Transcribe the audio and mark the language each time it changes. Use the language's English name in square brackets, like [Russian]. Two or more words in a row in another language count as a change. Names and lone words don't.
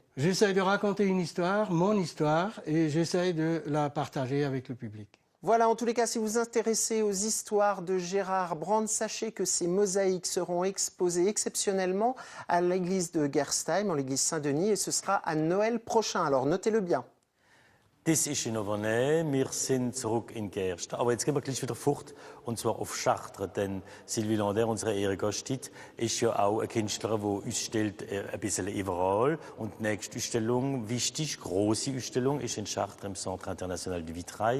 [French] J'essaie de raconter une histoire, mon histoire, et j'essaie de la partager avec le public. Voilà, en tous les cas, si vous vous intéressez aux histoires de Gérard Brand, sachez que ces mosaïques seront exposées exceptionnellement à l'église de Gerstheim, en l'église Saint-Denis, et ce sera à Noël prochain. Alors notez-le bien. [German] Das ist in Auvernais, wir sind zurück in Gerst. Aber jetzt gehen wir gleich wieder fort, und zwar auf Chartres, denn Sylvie Lander, unsere Ehrengastin, ist ja auch eine Künstlerin, die ausstellt ein bisschen überall. Und die nächste Ausstellung, wichtig, große Ausstellung, ist in Chartres im Centre International du Vitrail.